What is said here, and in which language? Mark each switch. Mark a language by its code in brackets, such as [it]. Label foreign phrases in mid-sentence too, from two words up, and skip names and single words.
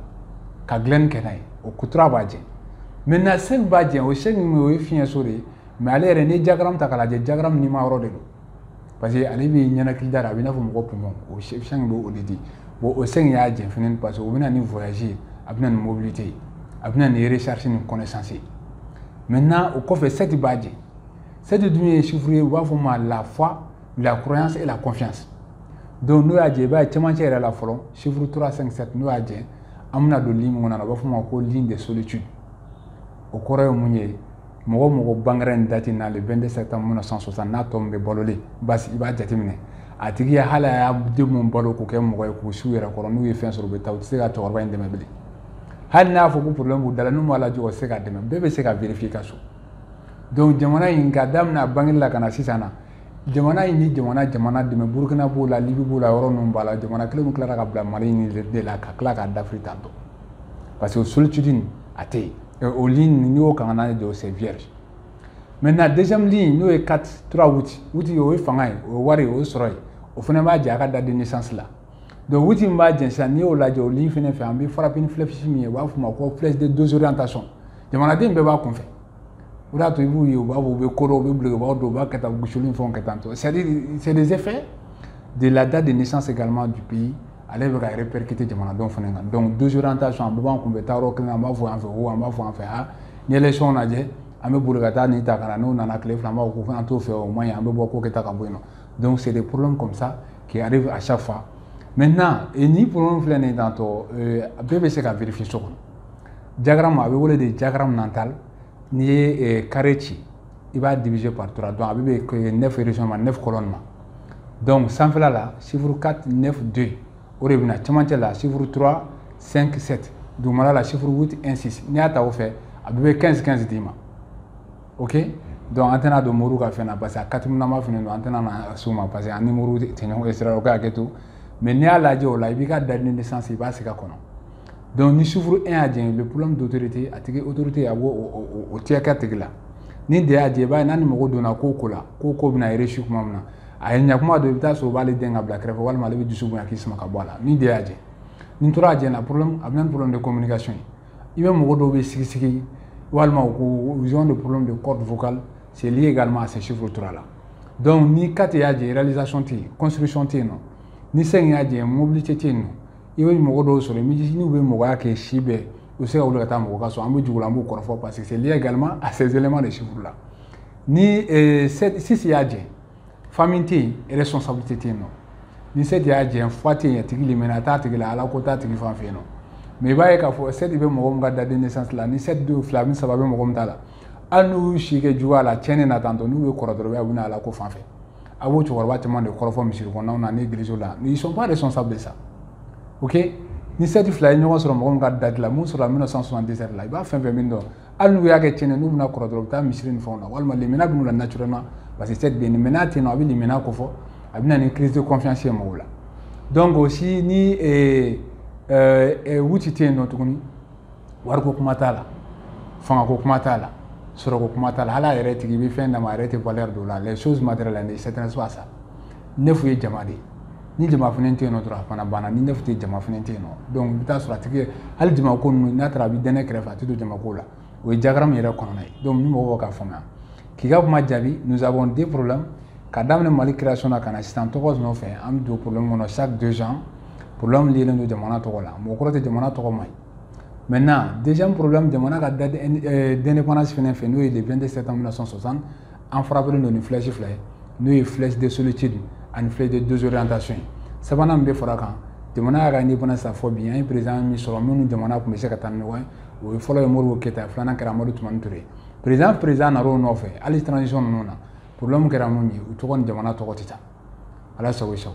[bm] ka dilanni kɛ n'a ye o 3 b'a jɛn maintenant 5 b'a jɛn o 5 min o ye fiɲɛso de ye mais ale yɛrɛ ni diagramme ta k'a lajɛ diagramme nima yɔrɔ de don [fr] parce que [bm] ale bɛ ɲɛnakili da la a bɛ i n'a fɔ mɔgɔ poumon o champ bɛ o de di bon o sɛn y'a jɛ fɛnɛ [fr] parce que [bm] o bɛ na ni voyage ye a bɛ na ni mobilité ye a bɛ na ni recherche ni connaissance ye maintenant o kɔfɛ 7 b'a jɛ 7 dun ye chiffre ye u b'a fɔ ma [fr] la foi la croyance et la confiance donc [bm] n'o y'a jɛ i b'a ye cɛmancɛ yɛrɛ la fɔlɔ chiffre 3 5 7 n'o y'a jɛ an bɛna don ligne min kɔnɔ a b'a fɔ ma ko [fr] ligne de solitude [bm] o kɔrɔ ye mun ye mɔgɔ mɔgɔ bangera nin date na [fr] le 22 septembre 1960 [bm] n'a tɔ min bɛ balolen basi i b'a jateminɛ a tigi ye hali a y'a den mun balo k'o kɛ mɔgɔ ye k'u su yɛrɛ kɔrɔ n'u ye fɛn sɔrɔ u bɛ taa u tɛ se ka cɛkɔrɔba in dɛmɛ bilen hali n'a y'a fɔ ko problème b'u da la n'u m'a lajɛ o tɛ se ka dɛmɛ bɛɛ bɛ se ka vérifier ka so donc jamana in ka daminɛ a bangeli la ka na sisan na jamana in ni jamana dɛmɛ Burkina b'o la Libye b'o la yɔrɔ ninnu b'a la jamana kelen min tilara ka bila Mali in de la ka tila k'a dafiri [fr] tantôt parce que [bm] solitude in a tɛ yen o ligne n'i y'o kan n'a jɔ [fr] c'est vierge maintenant deuxième ligne [bm] n'o ye 4 3 août o ye fanga ye o ye wari ye o ye sɔrɔ ye o fana b'a jɛ a ka [fr] date de naissance [bm] la donc août min b'a jɛ sisan n'i y'o lajɛ o ligne fana fɛ an bɛ frappe ni flèche min ye u b'a fɔ ma ko [fr] flèche de désorientation [bm] jamanaden bɛɛ b'a kunfɛ o de y'a to i b'u ye u b'a fɔ u bɛ koron u bɛ bulokibaw don u b'a kɛ tan gosili ni fɛnw kɛ tan tɔ [fr] c'est-à-dire c'est des effets de la date de naissance également du pays [bm] ale bɛ ka répercuter jamanadenw fana kan [fr] donc désorientation [bm] an bɛɛ b'an kunbɛn taa yɔrɔ kelen an b'a fɔ yan fɛ o an b'a fɔ yan fɛ ha ni élection lajɛ an bɛ boli ka taa nin ta ka na n'o nana tile fila an b'a fɔ ko an t'o fɛ o man ɲi an bɛ bɔ ko kɛ ta ka bɔ yen nɔ [fr] donc c'est des problèmes comme ça qui arrivent à chaque fois maintenant [bm] ni problème filɛ nin tantɔ bɛɛ bɛ se ka vérifier so kɔnɔ diagramme a bɛ wele [fr] de diagramme mental [bm] n'i ye carré ci i b'a [fr] diviser par 3 donc [bm] a bɛ bɛn 9 régions ma 9 colonnes ma donc sanfɛla la chiffre 4 9 2 o de bɛna cɛmancɛ la chiffre 3 5 7 dugumala la chiffre 8 1 6 n'i y'a ta o fɛ a bɛ 15 15 d'i ma [fr] ok donc [bm] an tɛna don moriw ka fɛn na [fr] parce que [bm] a 4 nama fɛnɛ don an tɛna na s'o ma parce que an ni moriw tɛ ɲɔgɔn ye sira o ka hakɛ to mais n'i y'a lajɛ o la i b'i ka [fr] date de naissance [bm] i b'a sɛgɛ kɔnɔ donc ni chiffre 1 y'a jɛ [fr] le problème d'autorité [bm] a tigi autorité a b'o o tigɛ kɛ tigi la ni de y'a jɛ i b'a ye n'a ni mɔgɔ donna ko ko la ko bɛna réussir kuma min na a ye ɲɛ kuma dɔ i bɛ taa sɔrɔ o b'ale den ka bila kɛrɛfɛ walima ale bɛ dusu bonya k'i sama ka bɔ a la ni de y'a jɛ ni tora a jɛ na problème a bɛ na ni [fr] problème de communication [bm] ye i bɛ mɔgɔ dɔw bɛ sigi walima [fr] ils ont des problèmes de corde vocale c'est lié également à ces chiffres 3 là donc [bm] ni 4 y'a jɛ réalisation tɛ yen construction tɛ yen nɔ ni 5 y'a jɛ mobilité tɛ yen nɔ i bɛ mɔgɔ dɔw sɔrɔ n'u bɛ mɔgɔya kɛ si bɛɛ u bɛ se ka wuli ka taa mɔgɔ ka sɔrɔ an bɛ jugu la an b'o kɔrɔfɔ [fr] parce que c'est lié également à ces éléments de chiffres là [bm] ni 6 y'a jɛ famille tɛ yen responsabilité tɛ yen nɔ ni 7 y'a jɛ foi tɛ yen a tigi limɛnna a t'a tigi la ala ko t'a tigi fan fɛ yen nɔ mais i b'a ye k'a fɔ 7 bɛ mɔgɔ min ka [fr] date de naissance [bm] la ni 7 2 2 ni 3 bɛ mɔgɔ min ta la hali n'u y'u si kɛ juguya la tiɲɛni na tantɔ n'u bɛ kɔrɔ dɔrɔn u bɛ na ala ko fan fɛ a b'o cɛkɔrɔba caman de kɔrɔfɔ misiri kɔnɔnaw na ni église la [fr] ils sont pas responsables de ça [bm] ok ni 7 2 ye ɲɔgɔn sɔrɔ mɔgɔ min ka date la mun sɔrɔ 1977 la i b'a fɛn fɛn min dɔn hali n'u y'a kɛ tiɲɛni n'u bɛna kɔrɔ dɔrɔn u bɛ taa misiri ni fɛnw na walima limina bɛ n'u la [fr] naturellement parce que [bm] 7 bɛ yen limina tɛ yen nɔ a bɛ limina ko fɔ a bɛ na ni [fr] crise de confiance [bm] ye mɔgɔw la [fr] donc aussi [bm] ni wuti tɛ yen nɔ tuguni wariko kuma t'a la fangako kuma t'a la sɔrɔko kuma t'a la hali a yɛrɛ tigi i bɛ fɛn d'a ma a yɛrɛ tɛ valeur dɔ la [fr] les choses matérielles c'est très souvent ça [bm] nefu ye jama de ye ni jama fana tɛ yen nɔ dɔrɔn a fana banna ni nefu tɛ jama fana tɛ yen nɔ donc i bɛ taa sɔrɔ a tigi hali jama ko ninnu n'a taara a bɛ dɛnɛ kɛrɛfɛ a tɛ don jama ko la o ye diagramme yɛrɛ kɔnɔna ye donc ni mɔgɔw k'a faamuya k'i ka kuma jaabi nous [fr] avons des problèmes [bm] ka daminɛ Mali création na ka na sisan tɔgɔ nɔfɛ an bɛ don problème kɔnɔ [fr] chaque 2 ans problème lié [bm] don jamana tɔgɔ la mɔgɔ kɔrɔ tɛ jamana tɔgɔ man ɲi [fr] maintenant deuxième problème [bm] jamana ka [fr] date d'indépendance [bm] fɛnɛ fɛ n'o ye [fr] le 22 septembre 1960 [bm] an frappelen don ni flèche fila ye n'o ye [fr] flèche de solitude [bm] ani [fr] flèche de désorientation [bm] ye sabanan min bɛ fara kan jamana y'a ka indépendance a fɔ bi an ye président min sɔrɔ minnu jamana tun bɛ se ka taa ni ɲɔgɔn ye o ye fɔlɔ ye Modibo Keyita filanan kɛra Amadu Tumani Ture président nar'o nɔfɛ hali transition ninnu na problème kɛra mun ye u tɔgɔ ni jamana tɔgɔ tɛ taa ala sago i sago.